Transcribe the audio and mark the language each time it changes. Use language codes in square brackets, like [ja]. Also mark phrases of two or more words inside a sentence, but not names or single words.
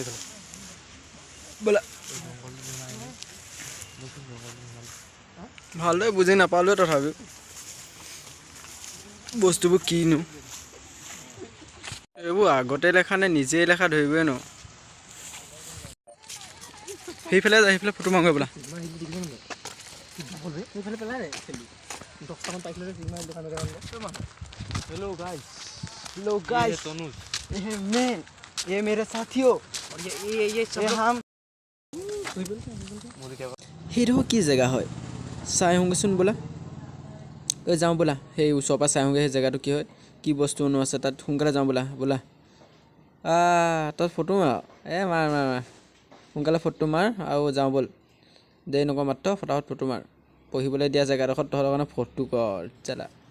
[as] বোলা ভালদৰে বুজি নাপালোৱে তথাপিও বস্তুবোৰ কিনো এইবোৰ আগতে লেখা নে নিজেই লেখা ধৰিবই ন সেইফালে যায় সেইফালে ফটো মাৰোঁ বোলা [en] hello guys [hi] ये मैं ये मेरे साथियों और ये सब हम [as] সেইটো কি জেগা হয় চাই আহোঁগৈচোন বোলা যাওঁ বোলা সেই ওচৰৰ পৰা চাই আহোঁগৈ সেই জেগাটো কি হয় কি বস্তুনো আছে তাত সোনকালে যাওঁ বোলা তাত ফটো মাৰ মাৰ সোনকালে ফটো মাৰ আৰু যাওঁ ব'ল দেৰি নকৰ মাত্ৰ ফটাফট ফটো মাৰ পঢ়িবলৈ দিয়া জেগাডোখৰত তহঁতৰ কাৰণে ফটো কৰ চালা